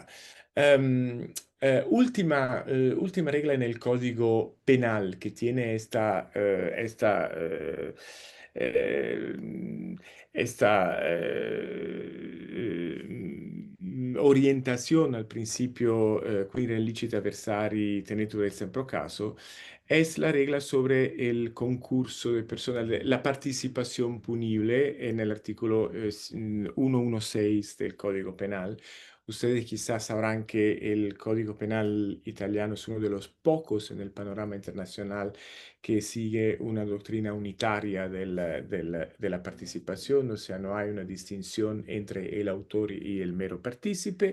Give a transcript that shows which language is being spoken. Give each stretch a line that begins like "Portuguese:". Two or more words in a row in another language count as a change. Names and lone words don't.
Spanish: Em, última regla en el Código Penal que tiene eh, esta orientación al principio
Latin: quid licita versari tenetur esse pro caso,
Spanish: es la regla sobre el concurso de personal, la participación punible en el artículo 116 del Código Penal. Ustedes quizás sabrán que el Código Penal italiano es uno de los pocos en el panorama internacional que sigue una doctrina unitaria de la participación, o sea, no hay una distinción entre el autor y el mero partícipe.